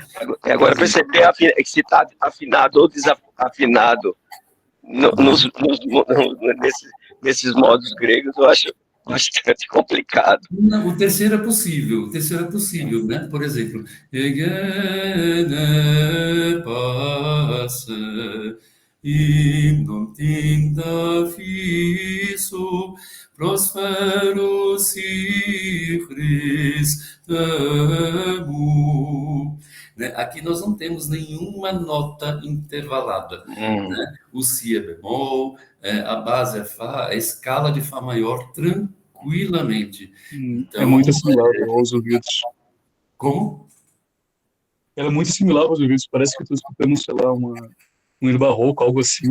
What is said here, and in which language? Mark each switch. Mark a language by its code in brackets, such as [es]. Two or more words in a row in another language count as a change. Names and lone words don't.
[pt] Agora, perceber se está afinado ou desafinado nesses modos gregos, eu acho bastante complicado. Não, o terceiro é possível, né? Por exemplo, passa e non tinta fisso prospero si Christamu. né? Aqui nós não temos nenhuma nota intervalada, né? O si é bemol, a base é fá, a escala de fá maior tranquilamente. É Então, muito assimilável aos ouvidos. como? Ela é muito similar aos ouvidos. Parece que eu estou escutando, sei lá, um hino barroco, algo assim.